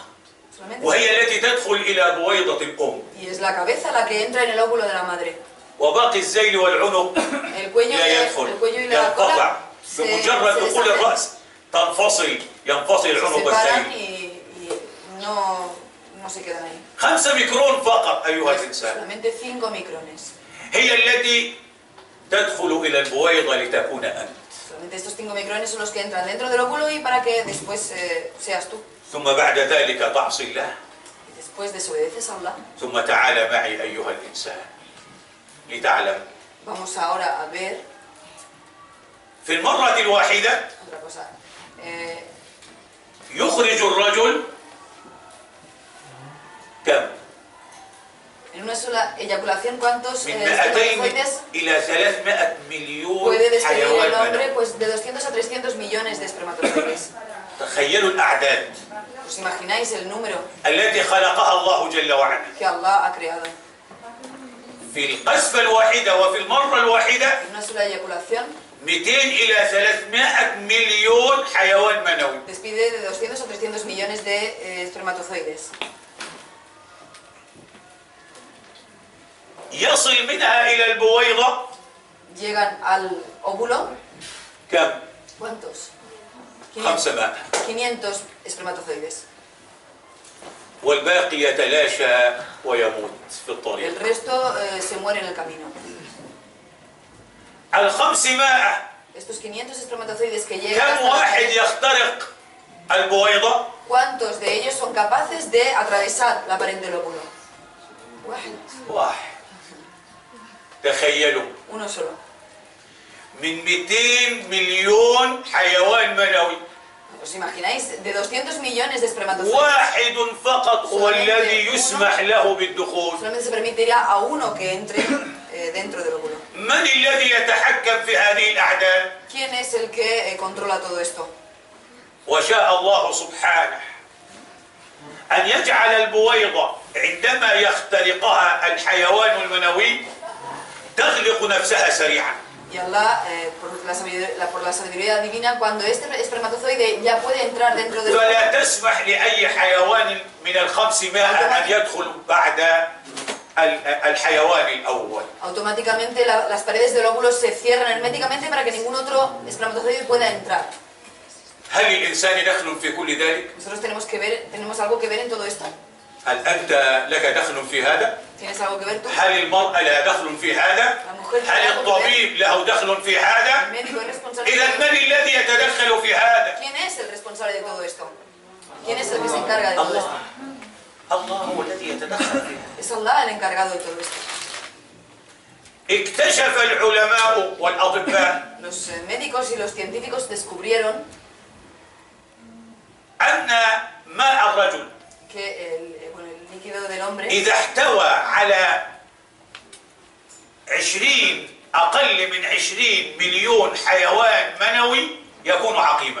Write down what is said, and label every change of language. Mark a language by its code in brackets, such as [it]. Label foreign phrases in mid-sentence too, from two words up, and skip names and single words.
[es] Solamente. [ar] وهي التي تدخل إلى بويضة الأم. [es] Y es la cabeza la que entra en el óvulo de la madre. [ar] وباقي الذيل والعنق [es] El cuello, [ar] لا يدخل، [es] y la [ar] ينقطع. [es] cola [ar] بمجرد دخول [es] deshacen, [ar] الرأس ينفصل [es] se [ar] العنق [es] separan [ar] والذيل. [es] y no se quedan ahí. [ar] 5 ميكرون فقط أيها الإنسان. [es] Solamente 5 micrones. [ar] هي التي تدخل إلى البويضة لتكون أنت. [es] Solamente estos 5 micrones son los que entran dentro del óvulo y para que después seas tú. [ar] ثم بعد ذلك تعصي الله. [es] Y después desobedeces a Allah. [ar] ثم تعال معي أيها الإنسان لتعلم [es] Vamos ahora a ver [ar] في المرة الواحدة [es] otra cosa. [ar] يخرج الرجل كم؟ [es] En una sola eyaculación, ¿cuántos [ar] من 200 [es] espermatozoides [ar] إلى 300 مليون [es] puede despedir el [ar] حيوان [es] hombre? [ar] منوي. [es] Pues de 200 a 300 millones de espermatozoides. [ar] تخيلوا الأعداد [es] ¿Os imagináis el número [ar] التي خلقها الله جل وعلا [es] que Allah ha creado? [ar] في القذفة الواحدة وفي المرة الواحدة [es] En una sola eyaculación [ar] 200 إلى 300 مليون حيوان منوي. [es] despide de 200 a 300 millones de espermatozoides. [ar] يصل منها إلى البويضة [es] Llegan al óvulo, [ar] كم؟ [es] ¿cuántos? [ar] 500 [es] 500 espermatozoides. [ar] والباقي يتلاشى ويموت في الطريق. [es] El resto se muere en el camino. [ar] 500 [es] Estos 500 espermatozoides que llegan [ar] كم [es] hasta la [ar] واحد [es] pared, [ar] يخترق البويضة؟ [es] ¿cuántos de ellos son capaces de atravesar la pared del óvulo? [ar] واحد. تخيلوا [es] Uno solo. [ar] من 200 مليون حيوان منوي [es] ¿Os imagináis? De 200 millones de espermatozoides, [ar] واحد فقط هو الذي يسمح له بالدخول. [es] solamente se permitirá a uno que entre dentro del óvulo. [ar] من الذي يتحكم في هذه الأعداد؟ [es] ¿Quién es el que controla todo esto? [ar] وشاء الله سبحانه أن يجعل البويضة عندما يخترقها الحيوان المنوي تغلق نفسها سريعا. [es] Y Allah, por la sabiduría divina, cuando este espermatozoide ya puede entrar dentro del óvulo, [ar] فلا تسمح لأي حيوان من 500 أن يدخل بعد الحيوان الأول. [es] automáticamente las paredes del óvulo se cierran herméticamente para que ningún otro espermatozoide pueda entrar. [ar] هل الإنسان دخل في كل ذلك؟ [es] Nosotros tenemos algo que ver en todo esto. [ar] هل أنت لك دخل في هذا؟ [es] ¿Tienes algo que ver tú? [ar] هل المرأة لها دخل في هذا؟ هل الطبيب له دخل في [es] El [ar] هذا؟ [es] médico es responsable. [ar] إذا من الذي يتدخل في هذا؟ [es] ¿Quién es el responsable de todo esto? ¿Quién es el que se encarga de todo esto? [ar] الله هو الذي يتدخل في هذا. [es] Es Allah el encargado de todo esto. [ar] اكتشف العلماء والأطباء [es] Los médicos y los científicos descubrieron [ar] أن ماء الرجل [es] que el líquido del hombre, [ar] إذا احتوى على أقل من 20 مليون حيوان منوي يكون عقيما.